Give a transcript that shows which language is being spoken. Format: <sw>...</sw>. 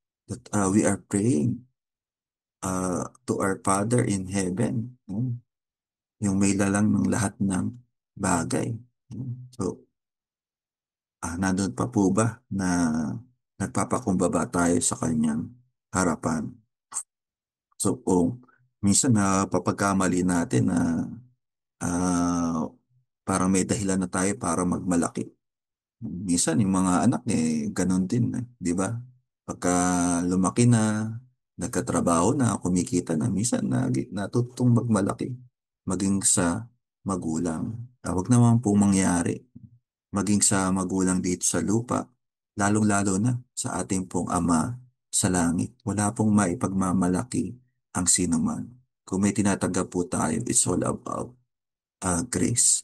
<en>That we are praying to our Father in heaven.</en> <tl>Yung may lalang ng lahat ng bagay. So, nandun pa po ba na nagpapakumbaba tayo sa kanyang harapan? So, minsan napapagkamali natin na ah, parang may dahilan na tayo para magmalaki. Minsan, yung mga anak ganun din, di ba? Pagka lumaki na, nagkatrabaho na, kumikita na, minsan natutong magmalaki, maging sa magulang. Huwag naman po mangyari, maging sa magulang dito sa lupa, lalong-lalo na sa ating pong Ama sa langit. Wala pong maipagmamalaki ang sinuman. Kung may tinatanggap po tayo,</tl> <en>it's all about grace.</en>